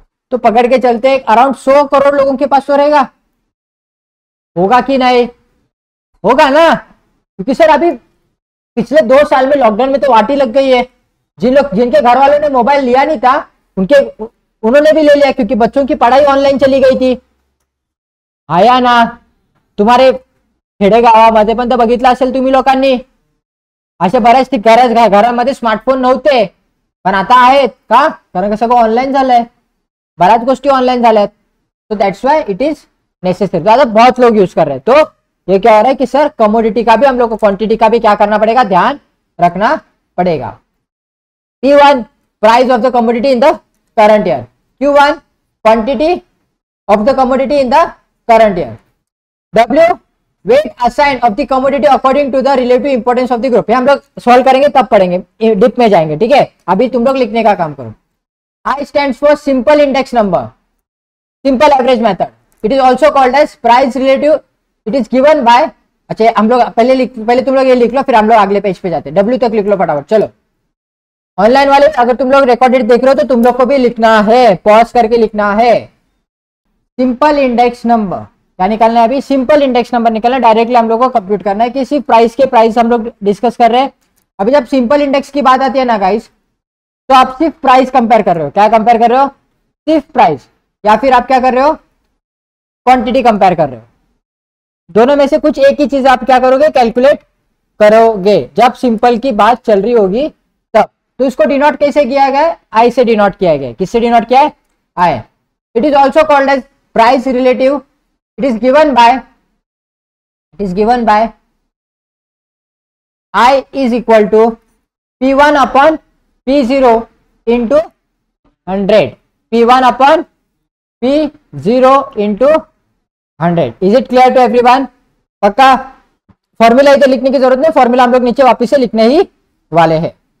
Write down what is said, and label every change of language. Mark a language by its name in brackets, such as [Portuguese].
[Hindi] तो पकड़ के चलते अराउंड 100 करोड़ लोगों के पास तो रहेगा, होगा कि नहीं, होगा ना। क्योंकि सर अभी पिछले 2 साल में लॉकडाउन में तो वाटी लग गई है। जिनके घर वालों ने मोबाइल लिया नहीं था उन्होंने भी ले लिया, क्योंकि बच्चों की पढ़ाई ऑनलाइन चली गई थी। [Marathi] आया ना, तुम्हारे खेडेगावामध्ये पण तर बघितलं असेल तुम्ही लोकांनी, असे बऱ्याच घरामध्ये स्मार्टफोन नव्हते, पण आता आहेत का, कारण का सगळं ऑनलाइन झालंय, बऱ्याच गोष्टी ऑनलाइन झाल्यात। [English] तो that's why it is necessary. [Hindi] ज्यादा बहुत लोग यूज कर रहे हैं। तो ये क्या हो रहा है कि सर कमोडिटी का भी हम लोग को, क्वांटिटी का भी क्या करना पड़ेगा, ध्यान रखना पड़ेगा। [English] P1 price of the commodity in the current year, Q1 quantity of the commodity in the current year, W weight assign of the commodity according to the relative importance of the group. [Hindi] हम लोग solve करेंगे तब पढ़ेंगे, dip में जाएंगे, ठीक है। अभी तुम लोग लिखने का काम करो। [English] I stands for simple index number, simple average method. It is also called as price relative. It is given by, [Hindi] अच्छा हम लोग पहले तुम लोग ये लिख लो, फिर हम लोग अगले पेज पे जाते हैं। W तक लिख लो फटाफट, चलो। ऑनलाइन वाले अगर तुम लोग रिकॉर्डेड देख रहे हो तो तुम लोग को भी लिखना है, पॉज करके लिखना है। सिंपल इंडेक्स नंबर क्या निकालना है, अभी सिंपल इंडेक्स नंबर निकालना है, डायरेक्टली हम लोग को कंप्यूट करना है कि सिर्फ प्राइस के प्राइस हम लोग डिस्कस कर रहे हैं। अभी जब सिंपल इंडेक्स की बात आती है ना गाइस, तो आप सिर्फ प्राइस कंपेयर कर रहे हो, क्या कंपेयर कर रहे हो, सिर्फ प्राइस। या फिर आप क्या कर रहे हो, क्वांटिटी कंपेयर कर रहे हो। दोनों में से कुछ एक ही चीज आप क्या करोगे, कैलकुलेट करोगे जब सिंपल की बात चल रही होगी तब। तो इसको डिनोट कैसे किया गया है, आई से डिनोट किया गया है। किससे डिनोट किया है, आई। [English] It is also called as price relative. It is given by I is equal to P1 upon P0 into 100, P1 upon P0 into 100। Is it clear to everyone? पक्का? [Hindi] फॉर्मूला इधर लिखने की जरूरत नहीं, फॉर्मूला हम लोग नीचे वापस से लिखने ही वाले हैं।